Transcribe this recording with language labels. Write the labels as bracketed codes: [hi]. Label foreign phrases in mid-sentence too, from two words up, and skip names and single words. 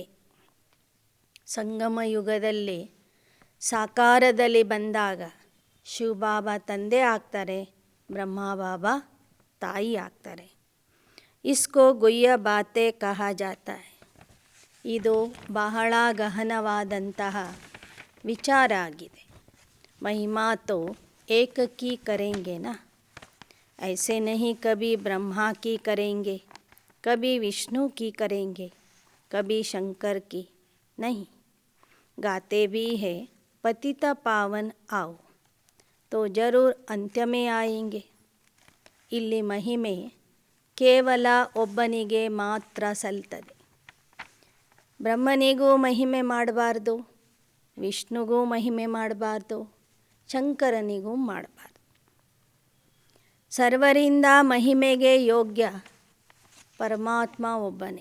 [kn] ಸಂಗಮ ಯುಗದಲ್ಲಿ ಸಾಕಾರದಲ್ಲಿ ಬಂದಾಗ ಶಿವಬಾಬಾ ತಂದೆ ಆಗ್ತಾರೆ, ಬ್ರಹ್ಮ ಬಾಬಾ ತಾಯಿ ಆಗ್ತಾರೆ. [hi] इसको गुह्य बाते कहा जाता है. [kn] ಇದು ಬಹಳ ಗಹನವಾದಂತಹ ವಿಚಾರ ಆಗಿದೆ. [hi] महिमा तो एक की करेंगे ना, ऐसे नहीं कभी ब्रह्मा की करेंगे, कभी विष्णु की करेंगे, कभी शंकर की नहीं. गाते भी है पतिता पावन आओ, तो जरूर अंत्य में आएंगे. [kn] ಇಲ್ಲಿ ಮಹಿಮೆ ಕೇವಲ ಒಬ್ಬನಿಗೆ ಮಾತ್ರ ಸಲ್ತದೆ. ಬ್ರಹ್ಮನಿಗೂ ಮಹಿಮೆ ಮಾಡಬಾರ್ದು, ವಿಷ್ಣುಗೂ ಮಹಿಮೆ ಮಾಡಬಾರ್ದು, ಶಂಕರನಿಗೂ ಮಾಡಬಾರ್ದು. ಸರ್ವರಿಂದ ಮಹಿಮೆಗೆ ಯೋಗ್ಯ ಪರಮಾತ್ಮ ಒಬ್ಬನೇ.